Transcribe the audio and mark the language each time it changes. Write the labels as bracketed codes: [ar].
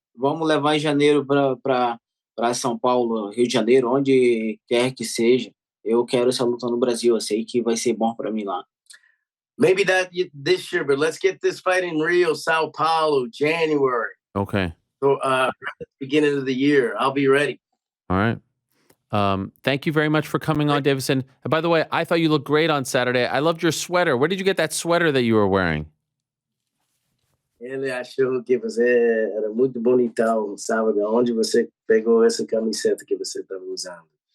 [pt] Vamos levar em janeiro para São Paulo, Rio de Janeiro, onde quer que seja. Eu quero essa luta no Brasil. Eu sei que vai ser bom para mim lá. [en] Maybe that this year, but let's get this fight in Rio, Sao Paulo, January. Okay. So beginning of the year, I'll be ready. All right. Thank you very much for coming on, Deiveson. And by the way, I thought you looked great on Saturday. I loved your sweater. Where did you get that sweater that you were wearing? [pt] Ele achou que você era muito bonitão, sábado. Onde você pegou essa camiseta que você estava usando?